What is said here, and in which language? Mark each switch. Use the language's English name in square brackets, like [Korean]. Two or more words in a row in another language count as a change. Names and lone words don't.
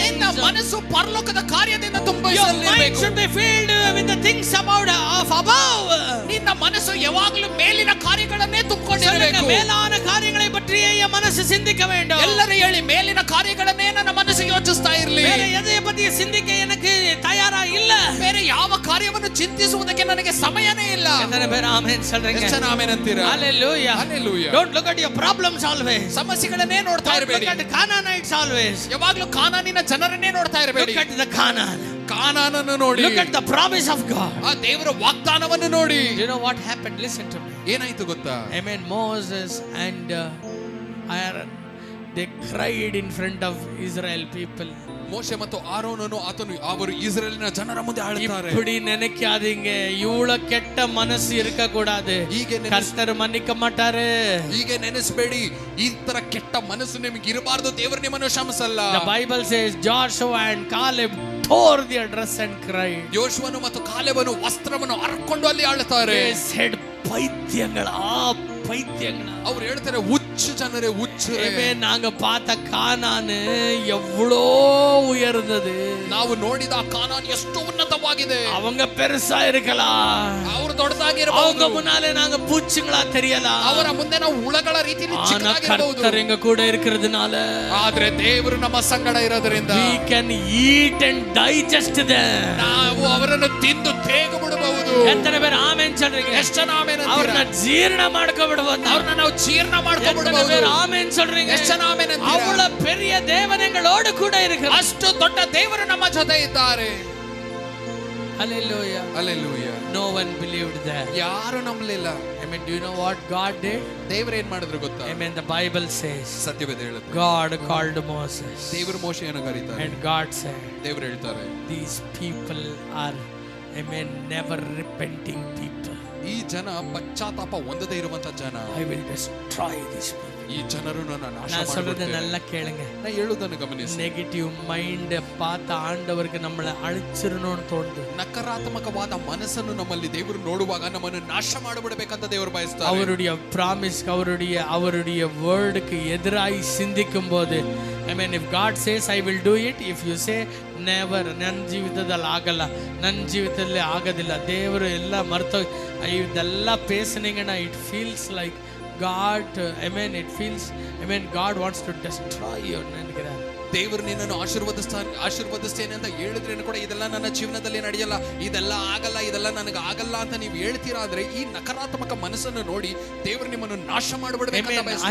[Kannada] ನಿನ್ನ ಮನಸ್ಸು ಪರಲೋಕದ ಕಾರ್ಯದಿಂದ [English] Your mind [Kannada] ತುಂಬಿಸಲಿರಬೇಕು. [English] should be filled with the things about of above. [Kannada] ನಿನ್ನ ಮನಸ್ಸು ಯಾವಾಗಲೂ ಮೇಲಿನ ಕಾರ್ಯಗಳನ್ನೇ [Tamil] சொல்லுங்க, [Kannada] ತುಂಬಿಕೊಂಡಿರಬೇಕು. [Tamil] மேலான காரியங்களை பற்றியே என் மனசு சிந்திக்க வேண்டும். [Kannada] ಎಲ್ಲರೂ ಹೇಳಿ, ಮೇಲಿನ ಕಾರ್ಯಗಳನ್ನೇ ನನ್ನ ಮನಸ್ಸು ಯೋಚಿಸ್ತಾ ಇರಲಿ. [Tamil] வேற எதை பத்தி சிந்திக்க எனக்கு தயாரா இல்ல. [Kannada] ಬೇರೆ ಯಾವ ಕಾರ್ಯವನ್ನು ಚಿಂತಿಸುವುದಕ್ಕೆ ನನಗೆ ಸಮಯನೇ ಇಲ್ಲ. [Tamil] எத்தனை பேர் ஆமென் சொல்றீங்க? [Kannada] ಎಷ್ಟು ಜನ ಆಮೆನ್ ಅಂತೀರಾ? [English] Hallelujah. Hallelujah. Don't look at your problems always. [Kannada] ಸಮಸ್ಯೆಗಳನ್ನೇ ನೋಡ್ತಾ [English] Don't [Kannada] ಇರಬೇಡಿ. [English] look at Canaanites always. [Kannada] ಯಾವಾಗ್ಲೂ ಕಾನಾನಿನ ಜನರನ್ನೇ ನೋಡ್ತಾ ಇರಬೇಡಿ. [English] Look at the Canaan. [Kannada] ಕಾನಾನನ್ನು ನೋಡಿ. [English] Look at the promise of God. [Kannada] ಆ ದೇವರ ವಾಗ್ದಾನವನ್ನು ನೋಡಿ. [English] You know what happened? Listen to me. [Kannada] ಏನಾಯ್ತು ಗೊತ್ತಾ? [English] Amen. Moses and Aaron, they cried in front of Israel people. [Kannada] ಮೋಶೆ ಮತ್ತು ಆರೋನನು ಅವರು ಇಸ್ರೇಲಿನ ಜನರ ಮುಂದೆ ಆಳುತ್ತಾರೆ. [Tamil] இப்படி நினைக்காதீங்க, இவ்வளவு கெட்ட மனசு இருக்க கூடாது. கர்த்தர் மன்னிக்க மாட்டாரு. [Kannada] ಹೀಗೆ ನೆನೆಸಬೇಡಿ, ಈ ತರ ಕೆಟ್ಟ ಮನಸ್ಸು ನಿಮಗೆ ಇರಬಾರದು. ದೇವರು ನಿಮ್ಮನ್ನು ಕ್ಷಮಿಸಲ್ಲ. [English] The Bible says Joshua and Caleb tore their dress and cried. [Kannada] ಯೋಶುವನು ಮತ್ತು ಕಾಲೇಬನು ವಸ್ತ್ರವನ್ನು ಹರ್ಕೊಂಡು ಅಲ್ಲಿ ಆಳ್ತಾರೆ. [English] They said, [Tamil] பைத்தியங்களா பைத்தியங்களா. [Kannada] ಅವ್ರು ಹೇಳ್ತಾರೆ ಹುಚ್ಚು ಜನರೇ ಹುಚ್ಚು. [Tamil] நாங்க பார்த்த கானான் எவ்வளோ உயர்ந்தது. [Kannada] ನಾವು ನೋಡಿದ ಕಾನಾನ್ ಎಷ್ಟು ಉನ್ನತವಾಗಿದೆ. [Tamil] அவங்க பெருசா இருக்கலாம், [Kannada] ಅವರು ದೊಡ್ಡದಾಗಿರಬಹುದು, [Tamil] அவங்க முன்னாலே நாங்க பூச்சிங்களா தெரியலாம், [Kannada] ಅವರ ಮುಂದೆ ನಾವು ಹುಳಗಳ ರೀತಿಯಲ್ಲಿ ಚಿಕ್ಕದಾಗಿರಬಹುದು. [Tamil] கர்த்தர் எங்க கூட இருக்கிறதுனால, [Kannada] ಆದ್ರೆ ದೇವರು ನಮ್ಮ ಸಂಗಡ ಇರೋದ್ರಿಂದ [English] we can eat and digest them. [Kannada] ನಾವು ಅವರನ್ನು ತಿಂದು ತೇಗ ಬಿಡಬಹುದು. [Tamil] எத்தனை பேர் ஆமென் சொல்றீங்க? [Kannada] ಎಷ್ಟು ಜನ ಆಮೆನ್ ಅಂತೀರಾ? ಅವರನ್ನ ಜೀರ್ಣ ಮಾಡ್ಕೊಬಿಡಬಹುದು, ಅವರನ್ನ ನಾವು ಜೀರ್ಣ ಮಾಡ್ಕೊಬಿಡಬಹುದು. [Tamil] ಆಮೆನ್ சொல்றீங்க? [Kannada] ಎಷ್ಟು ಜನ ಆಮೆನ್ ಅಂತೀರಾ? [Tamil] ಅವಳ பெரிய தேவனங்களோடு கூட இருக்கிறார். [Kannada] ಅಷ್ಟು ದೊಡ್ಡ ದೇವರು ನಮ್ಮ ಜೊತೆ ಇದ್ದಾರೆ. [English] Hallelujah. Hallelujah. No one believed that. [Kannada] ಯಾರು ನಂಬಲಿಲ್ಲ. [English] Amen. Do you know what God did? [Kannada] ದೇವರು ಏನ್ ಮಾಡಿದ್ರು ಗೊತ್ತಾ? [English] Amen. The Bible says, [Kannada] ಸತ್ಯವೇದ ಹೇಳುತ್ತೆ, [English] God called Moses. [Kannada] ದೇವರು ಮೋಶೆಯನ್ನು ಕರೀತಾರೆ. [English] And God said, [Kannada] ದೇವರು ಹೇಳ್ತಾರೆ, [English] these people are, amen, never repenting people. [Kannada] ಈ ಜನ ಪಶ್ಚಾತ್ತಾಪ ಹೊಂದದೇ ಇರುವಂತ ಜನ. [English] I will destroy these people. [Kannada] ಈ ಜನರನ್ನು ನಾನು ನಾಶ [Tamil] நான் சொல்றத [Kannada] ಮಾಡುತ್ತೇನೆ. [Tamil] நல்லா கேளுங்க. [Kannada] நான் ಹೇಳುವುದನ್ನು ಗಮನಿಸಿ. [English] negative mind [Tamil] பார்த்த ஆண்டவருக்கு நம்மளை அழிச்சிரணும்னு தோணுது. [Kannada] ನಕಾರಾತ್ಮಕವಾದ ಮನಸ್ಸನ್ನು ನಮ್ಮಲ್ಲಿ ದೇವರು ನೋಡುವಾಗ ನಮ್ಮನ್ನು ನಾಶ ಮಾಡಿಬಿಡಬೇಕಂತ ದೇವರು ಬಯಸ್ತಾರೆ. [Tamil] அவருடைய ಪ್ರಾಮಿಸ್, அவருடைய வேர்டுக்கு எதிராய் சிந்திக்கும் போது, [English] I mean, if God says I will do it, if you say never, [Kannada] ನನ್ನ ಜೀವಿತದಲ್ಲಿ ಆಗಲ್ಲ, ನನ್ನ ಜೀವಿತದಲ್ಲಿ ಆಗೋದಿಲ್ಲ, ದೇವರು ಎಲ್ಲ ಮರ್ತು ಇದೆಲ್ಲ ಪೇಸನಿಂಗನ, [English] it feels like God, I mean, it feels, I mean, God wants to destroy you. [Kannada] ನನಗೆ ದೇವರು ನಿನ್ನನ್ನು ಆಶೀರ್ವದಿಸ್ತೇನೆ ಅಂತ ಹೇಳಿದ್ರೇನು ಕೂಡ ಇದೆಲ್ಲ ನನ್ನ ಜೀವನದಲ್ಲಿ ನಡೆಯಲ್ಲ, ಇದೆಲ್ಲ ಆಗಲ್ಲ, ಇದೆಲ್ಲ ನನಗೆ ಆಗಲ್ಲ ಅಂತ ನೀವು ಹೇಳ್ತೀರಾ ಅಂದ್ರೆ ಈ ನಕಾರಾತ್ಮಕ ಮನಸ್ಸನ್ನು ನೋಡಿ ದೇವರು ನಿಮ್ಮನ್ನು ನಾಶ ಮಾಡಿಬಿಡಬೇಕಂತ ಬಯಸ್ತಾರೆ.